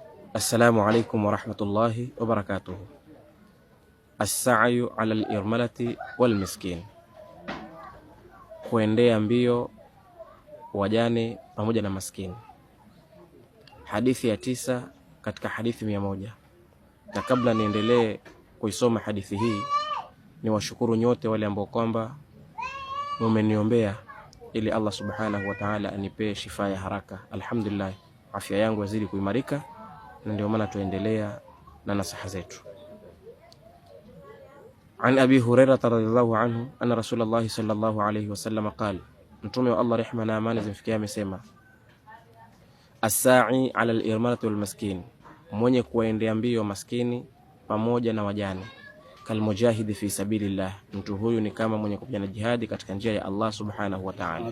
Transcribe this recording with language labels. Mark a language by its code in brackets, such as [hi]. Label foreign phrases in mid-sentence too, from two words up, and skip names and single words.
[ar] السلام عليكم ورحمة الله وبركاته. السعي على الأرملة والمسكين, [sw] kuendea mbio wajane pamoja na maskini. Hadithi ya 9 katika hadithi 100. Na kabla niendelee kuisoma hadithi hii, ni washukuru nyote wale ambao kwamba mumeniombea ili Allah [ar] سبحانه وتعالى [sw] anipe shifa ya haraka. Alhamdulillah, afya yangu yazidi kuimarika, na ndio maana tuendelea na nasaha zetu. [ar] عن أبي هريرة رضي الله عنه أن رسول الله صلى الله عليه وسلم قال, [sw] mtume wa Allah rehma na amani zimfikia amesema, [ar] الساعي على الأرملة والمسكين, [sw] mwenye kuendea mbio maskini pamoja na wajane, [ar] كالمجاهد في سبيل الله, [sw] mtu huyu ni kama mwenye kupigana jihadi katika njia ya Allah [ar] سبحانه وتعالى.